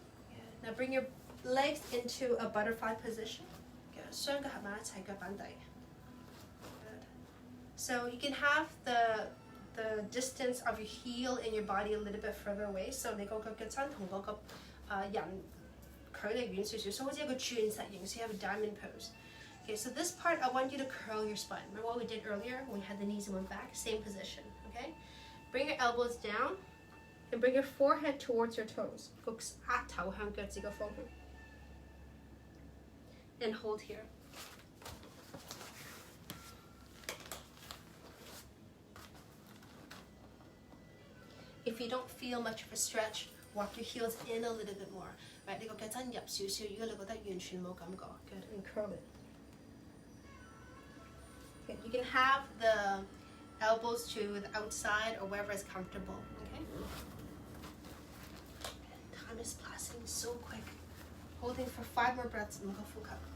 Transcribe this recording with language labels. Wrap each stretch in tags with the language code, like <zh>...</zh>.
<en>Good. Now bring your legs into a butterfly position.</en> <yue>Good. 雙腳合埋一齊，腳板底.Good.</yue> <en>So you can have the distance of your heel and your body a little bit further away.</en> <yue>So 你個腳嘅踭同嗰個人距離遠少少，所以好似一個鑽石形，</yue> <en>so you have a diamond pose. Okay, so this part I want you to curl your spine. Remember what we did earlier when we had the knees and went back? Same position, okay? Bring your elbows down and bring your forehead towards your toes.</en> <yue>個額頭向腳趾嘅方向.</yue> <en>And hold here. If you don't feel much of a stretch, walk your heels in a little bit more. Right?</en> <yue>你個腳踭入少少，如果你覺得完全冇感覺</yue> <en>good, and curl it. Okay, you can have the elbows to the outside or wherever is comfortable. Okay? Time is passing so quick. Holding for 5 more breaths.</en> <yue>5個呼吸.</yue>